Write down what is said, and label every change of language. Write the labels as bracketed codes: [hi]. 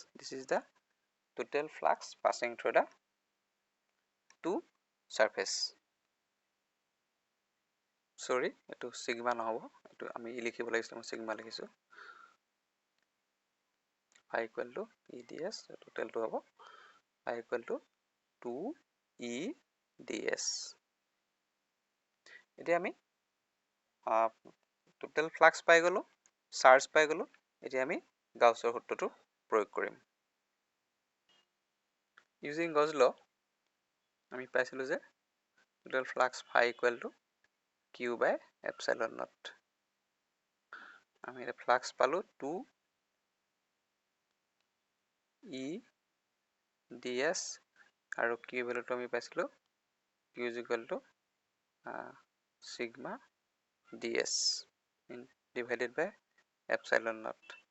[en] This is the total flux passing through the two surface. [as] Sorry, এইটো sigma নহ'ব, এইটো আমি লিখিব লাগিছিল, মই sigma লিখিছো। [en] phi equal to eds, total to হ'ব phi equal to 2 eds. [as] এতিয়া আমি টোটেল ফ্লাক্স পাই গ'লো, চাৰ্জ পাই গ'লো। এতিয়া আমি গাউছৰ সূত্ৰটো প্ৰয়োগ কৰিম। ইউজিং গজ ল আমি পাইছিলোঁ যে total flux [en] phi equal to q by epsilon naught. [as] আমি এটা ফ্লাক্স পালোঁ 2 ds আৰু q ভ্যালুটো আমি পাইছিলোঁ [en] q is equal to sigma ds divided by epsilon naught.